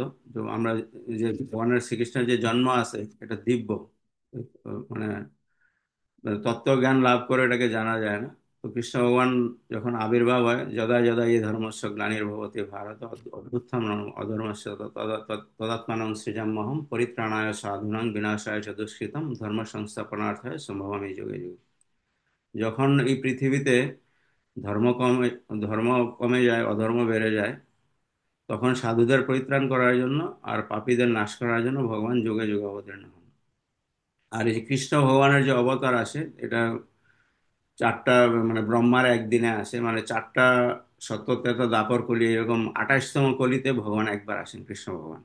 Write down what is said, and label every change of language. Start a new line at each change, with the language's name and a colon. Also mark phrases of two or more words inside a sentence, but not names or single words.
Bangla: তো আমরা যে ভগবানের শ্রীকৃষ্ণের যে জন্ম আছে এটা দিব্য, মানে তত্ত্বজ্ঞান লাভ করে এটাকে জানা যায় না। তো কৃষ্ণ ভগবান যখন আবির্ভাব হয়,
Sanskrit: যদা যদা ই ধর্মস্য গ্লানির্ভবতি ভারত অভ্যুত্থানম অধর্মস্য তদাত্মানং সৃজাম্যহম পরিত্রাণায় সাধুনাং বিনাশায় চ দুষ্কৃতম ধর্ম সংস্থাপনার্থায় সম্ভবামি যুগে যুগে।
Bangla: যখন এই পৃথিবীতে ধর্ম কমে ধর্ম কমে যায়, অধর্ম বেড়ে যায়, তখন সাধুদের পরিত্রাণ করার জন্য আর পাপীদের নাশ করার জন্য ভগবান যুগে যুগে অবতীর্ণ হন। আর এই যে কৃষ্ণ ভগবানের যে অবতার আসে, এটা চারটা, মানে ব্রহ্মার একদিনে আসে, মানে চারটা সত্যতেতা দাপর কলি, এরকম 28তম কলিতে ভগবান একবার আসেন কৃষ্ণ ভগবান।